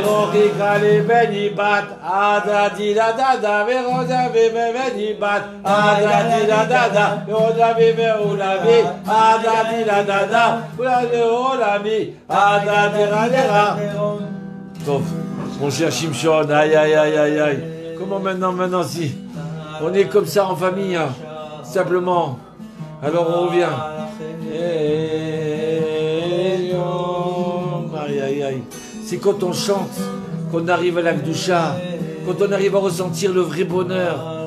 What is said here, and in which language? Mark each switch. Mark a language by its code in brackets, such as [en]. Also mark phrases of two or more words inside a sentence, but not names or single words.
[fr] Kikale beni bat, adadi da da da, veroda bebe beni bat, adadi da da da, veroda bebe olabi, adadi da da da, olabi, adadi da da. Top, mon cher Shimshon, aïe aïe aïe aïe aïe. Comment maintenant si on est comme ça en famille, hein, simplement. Alors on revient. Aïe aïe aïe. C'est quand on chante, qu'on arrive à la Gdoucha, quand on arrive à ressentir le vrai bonheur.